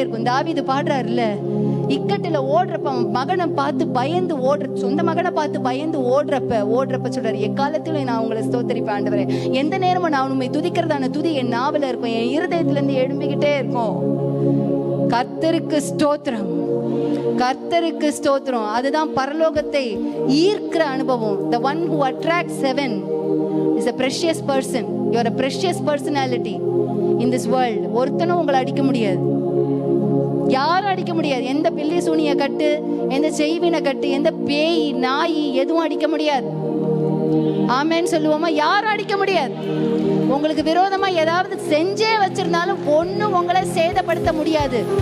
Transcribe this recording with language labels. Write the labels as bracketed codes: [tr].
[ta] தாவீது பாடுறாருல்ல, இக்கட்டில ஓடுறப்ப மகனை பார்த்து பயந்து சொந்த மகனை பார்த்து பயந்து ஓடுறப்ப சொல்றாரு, எக்காலத்திலும் நான் உங்களை ஸ்தோத்தரிப்பேன் ஆண்டவரே. எந்த நேரமும் நான் உண்மை துதிக்கிறதான துதி என் நாவல இருக்கும், என் இருதயத்துல இருந்து எழும்பிக்கிட்டே இருக்கும். கர்த்தருக்கு ஸ்தோத்திரம், கர்த்தருக்கு ஸ்தோத்திரம். அதுதான் பரலோகத்தை ஈர்க்கிற அனுபவம். [en] The one who attracts heaven is a precious person. You are a precious personality in this world. [ta] ஒருத்தனும் உங்களை அடிக்க முடியாது, யாரும் அடிக்க முடியாது. எந்த பில்லி சூனிய கட்டு, எந்த செய்வின கட்டு, எந்த பேய் நாய் எதுவும் அடிக்க முடியாது. ஆமேன்னு சொல்லுவோமா? யாரும் அடிக்க முடியாது. உங்களுக்கு விரோதமா ஏதாவது செஞ்சே வச்சிருந்தாலும் ஒண்ணும் உங்களை சேதப்படுத்த முடியாது.